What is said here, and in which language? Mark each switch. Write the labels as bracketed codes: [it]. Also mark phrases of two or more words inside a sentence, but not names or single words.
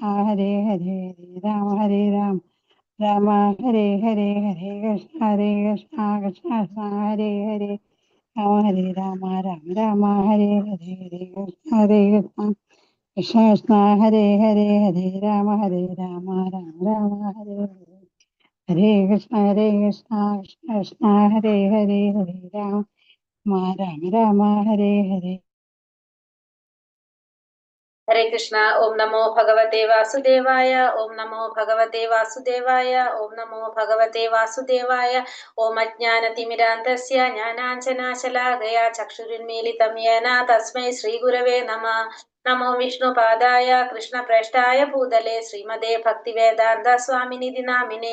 [sa] हरे हरे हरे राम राम हरे हरे हरे कृष्ण कृष्ण कृष्ण कृष्ण हरे हरे राम राम हरे हरे हरे कृष्ण कृष्ण कृष्ण कृष्ण हरे हरे हरे राम राम राम हरे हरे हरे कृष्ण कृष्ण कृष्ण हरे हरे हरे राम राम हरे हरे. हरे कृष्ण। ॐ नमो भगवते वासुदेवाय. ॐ नमो भगवते वासुदेवाय। ॐ नमो भगवते वासुदेवाय. ॐ अज्ञानतिमिरान्तस्य ज्ञानाञ्जनशलाकया चक्षुरुन्मीलितं येन तस्मै श्रीगुरवे नमः. नमो विष्णुपादाय कृष्णप्रेष्ठाय भूतले श्रीमते भक्तिवेदान्त स्वामिनिधि नामिने.